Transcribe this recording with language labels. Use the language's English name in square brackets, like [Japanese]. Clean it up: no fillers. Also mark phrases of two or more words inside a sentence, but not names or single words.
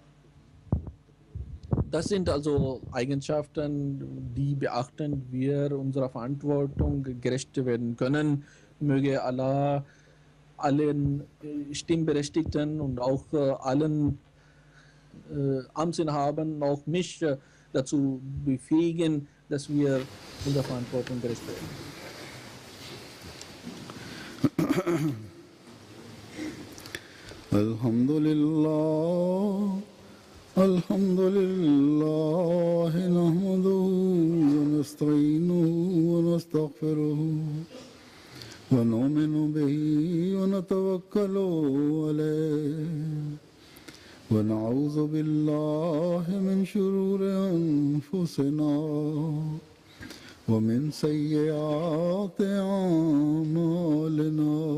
[German] Das sind also Eigenschaften, die beachten wir unserer Verantwortung gerecht werden können. Möge Allah allen Stimmberechtigten und auch allen Amtsinhabern, auch mich dazu befähigen, dass wir unserer Verantwortung gerecht werden. Alhamdulillah. [Arabic] الحمد لله نحمده ونستعينه ونستغفره ونؤمن به ونتوكل عليه ونعوذ بالله من شرور أنفسنا ومن سيئات أعمالنا